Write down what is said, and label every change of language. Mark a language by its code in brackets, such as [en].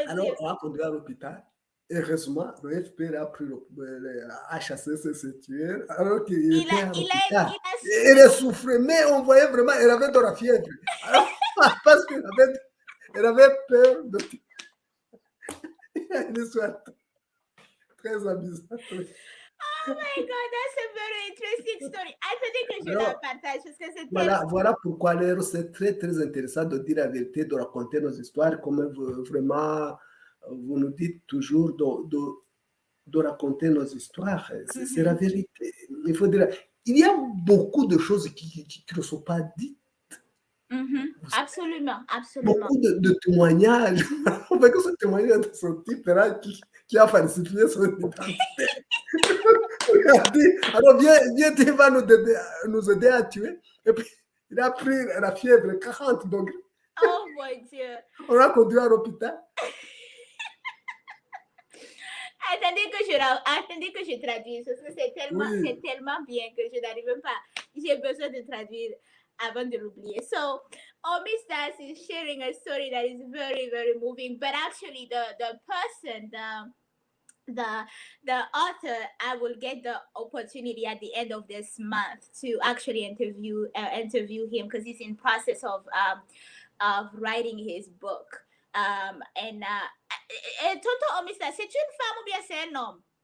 [fr] alors, on a conduit à l'hôpital. Heureusement, le FPR a chassé ce tueur alors qu'il était à l'hôpital. Il souffrait, mais on voyait vraiment qu'il avait de la fièvre. Alors, parce qu'il avait peur de... Il y a une histoire très amusante. [en] Oh my God, that's a very interesting story. [fr] Attendez que je la partage parce que c'est voilà pourquoi c'est très très intéressant de dire la vérité, de raconter nos histoires, comme vraiment vous nous dites toujours de raconter nos histoires. C'est la vérité. Il faut dire, il y a beaucoup de choses qui ne sont pas dites. Absolument. Beaucoup de témoignages. On fait que ce témoignage de ce type-là qui a falsifié son identité. Alors viens, tu vas nous aider à tuer. Et puis, il a pris la fièvre 40 degrés. Oh mon Dieu. On l'a conduit à l'hôpital. Attendez que je traduise, parce que c'est tellement bien que je n'arrive même pas. J'ai besoin de traduire avant de l'oublier. [en] So, Hormisdas is sharing a story that is very, very moving. But actually, the person, the author, I will get the opportunity at the end of this month to actually interview him because he's in process of writing his book. [fr] Tonton Hormisdas, c'est une femme ou bien c'est un homme?